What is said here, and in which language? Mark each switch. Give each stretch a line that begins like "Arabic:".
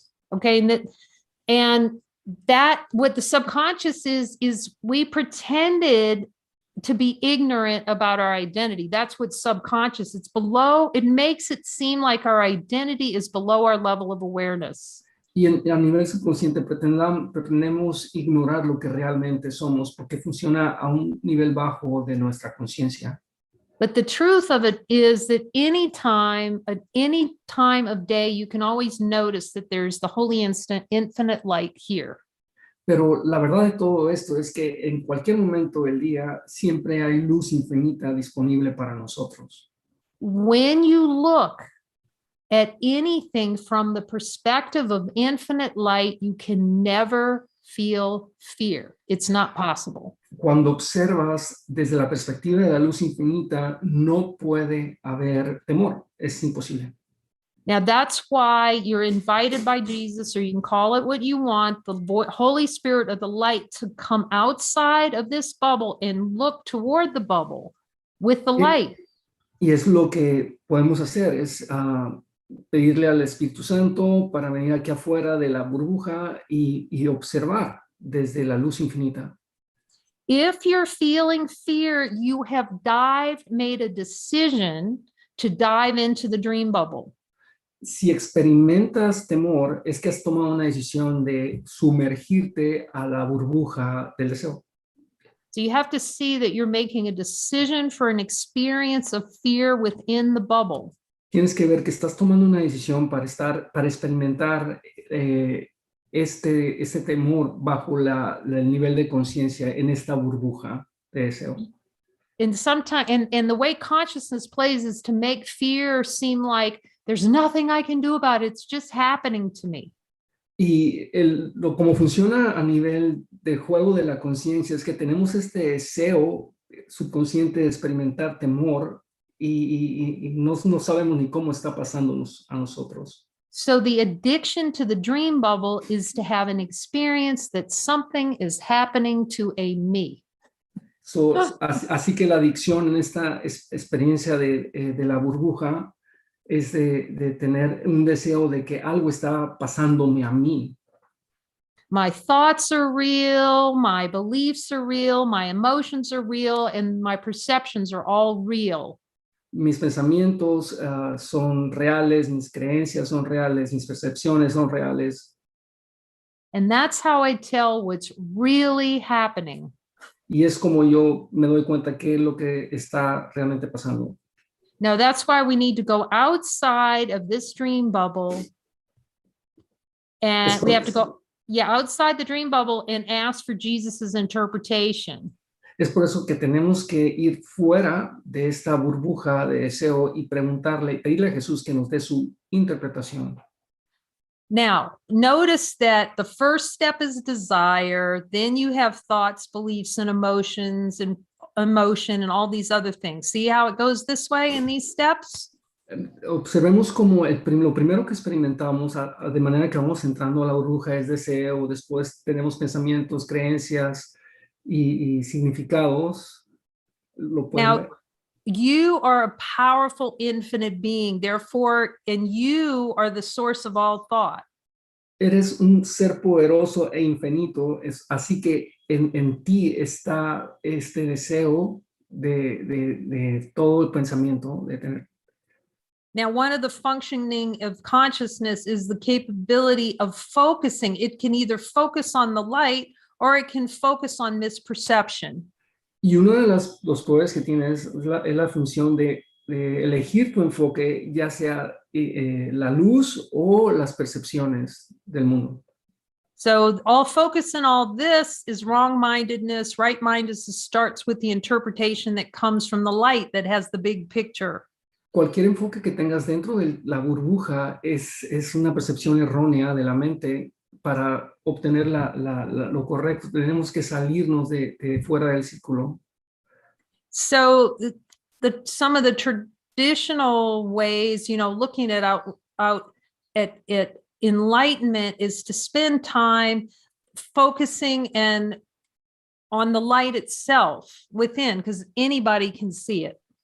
English: okay, and that what the subconscious is we pretended to be ignorant about our identity. That's what subconscious, it makes it seem like our identity is below our level of awareness.
Spanish: Y a nivel subconsciente pretendemos ignorar lo que realmente somos porque funciona a un nivel bajo de nuestra conciencia.
English: But the truth of it is that any time of day, you can always notice that there's the holy infinite light here.
Spanish: Pero la verdad de todo esto es que en cualquier momento del día siempre hay luz infinita disponible para nosotros.
English: When you look at anything from the perspective of infinite light, you can never feel fear. It's not possible.
Spanish: Cuando observas desde la perspectiva de la luz infinita, no puede haber temor. Es imposible.
English: Now that's why you're invited by Jesus, or you can call it what you want, the Holy Spirit of the light, to come outside of this bubble and look toward the bubble with the light.
Spanish: Y es lo que podemos hacer, es pedirle al Espíritu Santo para venir aquí afuera de la burbuja y observar desde la luz infinita.
English: If you're feeling fear, you have made a decision to dive into the dream bubble.
Spanish: Si experimentas temor, es que has tomado una decisión de sumergirte a la burbuja del deseo.
English: So you have to see that you're making a decision for an experience of fear within the bubble.
Spanish: Tienes que ver que estás tomando una decisión para experimentar este temor bajo el nivel de conciencia en esta burbuja de deseo.
English: And sometimes, and the way consciousness plays is to make fear seem like there's nothing I can do about it. It's just happening to me.
Spanish: Y como funciona a nivel de juego de la conciencia es que tenemos este deseo subconsciente de experimentar temor y no sabemos ni cómo está pasándonos a nosotros.
English: So the addiction to the dream bubble is to have an experience that something is happening to a me.
Spanish: Así que la adicción en esta experiencia de la burbuja es de tener un deseo de que algo está pasándome a mí.
English: My thoughts are real, my beliefs are real, my emotions are real, and my perceptions are all real.
Spanish: Mis pensamientos son reales, mis creencias son reales, mis percepciones son reales.
English: And that's how I tell what's really happening.
Spanish: Y es como yo me doy cuenta qué es lo que está realmente pasando.
English: Now, that's why we need to go outside of this dream bubble. And we have to go, outside the dream bubble and ask for Jesus's interpretation.
Spanish: Es por eso que tenemos que ir fuera de esta burbuja de deseo y pedirle a Jesús que nos dé su interpretación.
English: Now, notice that the first step is desire, then you have thoughts, beliefs, and emotions, and emotion, and all these other things. See how it goes this way in these steps?
Spanish: Observemos como lo primero que experimentamos de manera que vamos entrando a la burbuja es deseo, después tenemos pensamientos, creencias y significados. Lo pueden ver.
English: you are a powerful infinite being, therefore, and you are the source of all thought.
Spanish: Eres un ser poderoso e infinito, así que en ti está este deseo de todo el pensamiento, de tener.
English: Now, one of the functioning of consciousness is the capability of focusing. It can either focus on the light or it can focus on misperception.
Spanish: Y uno de los poderes que tienes es la función de elegir tu enfoque, ya sea la luz o las percepciones del mundo.
English: So all focus in all this is wrong-mindedness. Right-mindedness starts with the interpretation that comes from the light that has the big picture.
Spanish: Cualquier enfoque que tengas dentro de la burbuja es una percepción errónea de la mente. Para obtener lo correcto, tenemos que salirnos de fuera del círculo.
English: So some of the traditional ways, looking at out at enlightenment is to spend time focusing and on the light itself within, because anybody can see it.